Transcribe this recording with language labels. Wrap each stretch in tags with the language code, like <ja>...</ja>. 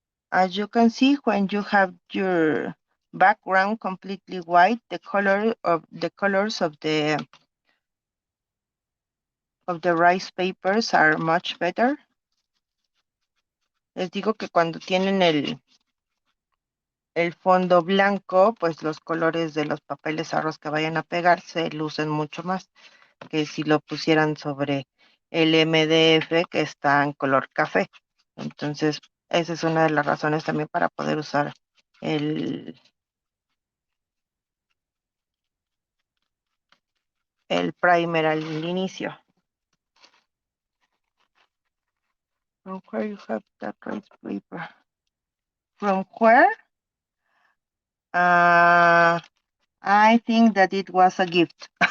<en>As you can see, when you have your background completely white, the colors of the rice papers are much better.</en> <es>Les digo que cuando tienen el fondo blanco, pues los colores de los papeles arroz que vayan a pegar se lucen mucho más que si lo pusieran sobre el MDF que está en color café. Entonces, esa es una de las razones también para poder usar el primer al inicio.</es> <en>From where you have that rice paper? From where? I think that it was a gift.</en>